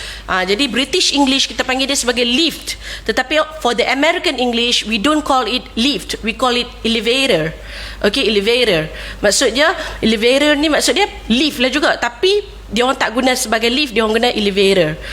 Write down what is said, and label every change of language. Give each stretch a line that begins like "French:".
Malay: Jadi British English kita panggil dia sebagai lift.
English: Tetapi for the American English, we don't call it lift, we call it elevator. Okay, elevator.
Malay: Maksudnya elevator ni maksudnya lift lah juga, tapi dia orang tak guna sebagai lift, dia orang guna elevator.